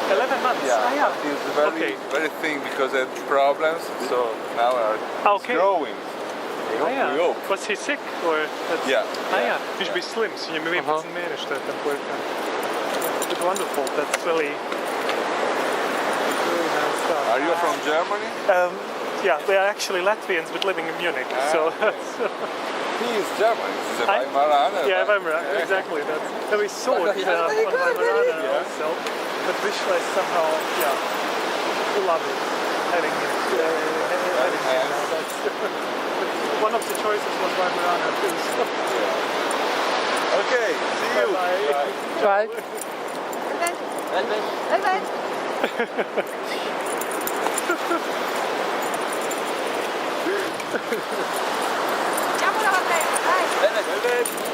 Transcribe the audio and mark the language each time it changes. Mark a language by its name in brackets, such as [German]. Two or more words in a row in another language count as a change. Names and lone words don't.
[English] 7 months. Yeah, but it's very, very thin because it had problems, so now it's growing. We hope. Was he sick or? Yeah. [Latvian] Viņš bija slims, viņam bija 11 mēneši tam puikam. [English] It's wonderful. That's really nice stuff. Are you from Germany? Yeah, we are actually Latvians but living in Munich. So he is German. He's a Weimaraner. Yeah, Weimaraner. Exactly. We saw it on Weimaraner also. But Vizsla is somehow, love it. Having it one of the choices was Weimaraner too. So. Okay, see you. Bye. Bye. [Italian] Andiamo da Matteo, dai! Bene.